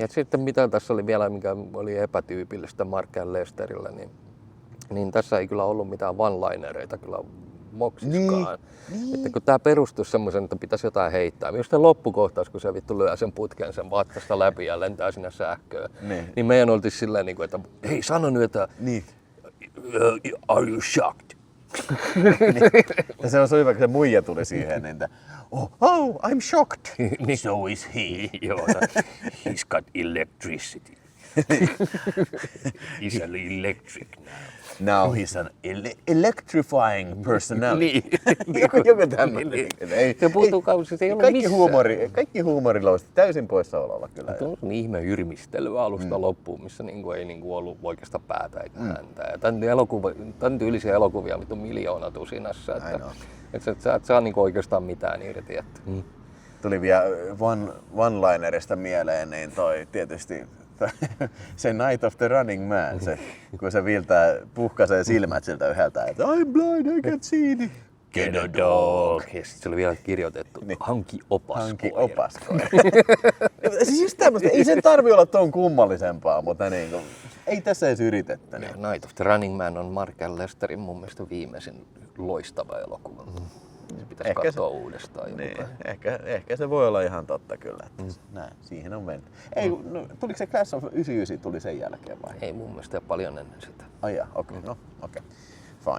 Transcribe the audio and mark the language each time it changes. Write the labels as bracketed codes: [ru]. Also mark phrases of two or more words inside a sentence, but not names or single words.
[fi] Ja sitten mitä tässä oli vielä, mikä oli epätyypillistä Mark Lesterillä, niin tässä ei kyllä ollut mitään one-linereita kyllä moksiskaan. Niin. Että kun tää perustui semmoisen, että pitäisi jotain heittää. Just se loppukohtaus, kun se vittu lyö sen putken sen vattasta läpi ja lentää sinne sähköön. Niin meidän oltiin silleen, että hei sano nyt, että Niin. [en] are you shocked? [fi] Ja se on hyvä, kun se muija tuli siihen, niin että [en] oh, I'm shocked. So is he. Joo, he's got electricity. He's an electric now. Now he's an electrifying personality. [fi] Niin. joku tämmöinen. Se puuttuu kausi, se ei ollut missään. Kaikki huumorilousta täysin poissaololla kyllä. Tuo on ihme yrmistely alusta loppuun, missä niinku ei niinku ollut oikeasta päätä eikä häntä. Ja tän tyylisiä elokuvia on miljoona tusinassa. Että sä et saa niinku oikeastaan mitään irti. Että. Tuli vielä one-linerista mieleen, niin toi tietysti se Night of the Running Man, se, kun se viiltää, puhkaisee silmät siltä yhdeltä, että [en] I'm blind, I can't see it. Get a dog. [fi] Ja sitten se oli vielä kirjoitettu, hanki opas Hanki koira. opas koira. Siis just tämmöstä, ei sen tarvi olla ton kummallisempaa, mutta niin kuin, ei tässä edes yritettä. Niin. Night of the Running Man on Mark Lesterin mun mielestä viimeisin loistava elokuva. Se pitäisi Ehkä katsoa uudestaan. Niin, ehkä se voi olla ihan totta kyllä, että näin, siihen on mennyt. Ei, no, tuliko se Class of 99 tuli sen jälkeen vai? Ei mun mielestä paljon ennen sitä. Ai okei, no okei, fine.